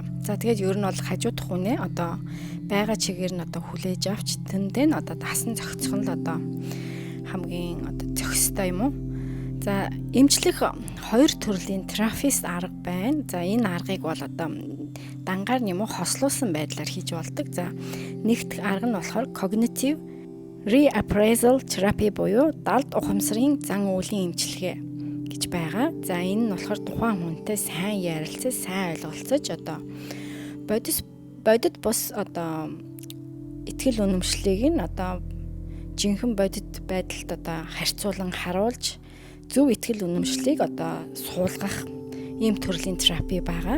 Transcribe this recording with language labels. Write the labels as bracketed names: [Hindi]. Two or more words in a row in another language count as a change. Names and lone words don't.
[Mongolian] За тэгээд ер нь бол хажуудах хүнээ одоо байгаа чигээр нь одоо хүлээж авч тэндээ нь одоо дасан зохицох нь л одоо хамгийн одоо зохистой юм уу? За эмчлэх хоёр төрлийн терапевт арга байна. За энэ аргыг бол одоо дангаар юм уу хослуулсан байдлаар хийж болдог. За нэгдүгээр арга нь болохоор [English] cognitive reappraisal therapy [Mongolian] буюу далд ухамсарын зан үйлийн эмчилгээ гэж байгаа. За энэ нь болохоор тухайн хүнтэй сайн ярилцаж, сайн ойлголцож одоо бодит бус одоо итгэл үнэмшлийг нь одоо жинхэнэ бодит байдалд одоо харьцуулан харуулж зөв итгэл үнэмшлийг одоо суулгах ийм төрлийн терапи байгаа.